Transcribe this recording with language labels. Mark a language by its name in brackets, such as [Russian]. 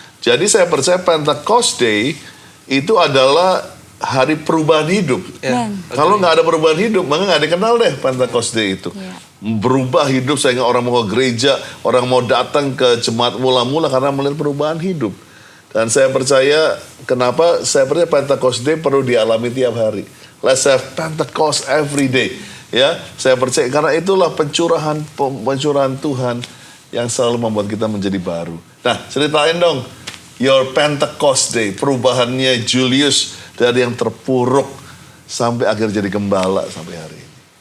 [Indonesian] Jadi saya percaya Pentecost Day itu adalah hari perubahan hidup. Ya. Kalau nggak ada perubahan hidup, maka nggak dikenal deh Pentecost Day itu. Berubah hidup sehingga orang mau ke gereja, orang mau datang ke jemaat mula-mula karena melihat perubahan hidup. Dan saya percaya, kenapa saya percaya Pentecost Day perlu dialami tiap hari. [English] Let's have Pentecost every day. [Indonesian] Ya, saya percaya karena itulah pencurahan Tuhan yang selalu membuat kita menjadi baru. Nah, ceritain dong [English] your Pentecost Day, [Indonesian] perubahannya Julius dari yang terpuruk sampai akhir jadi gembala sampai hari ini.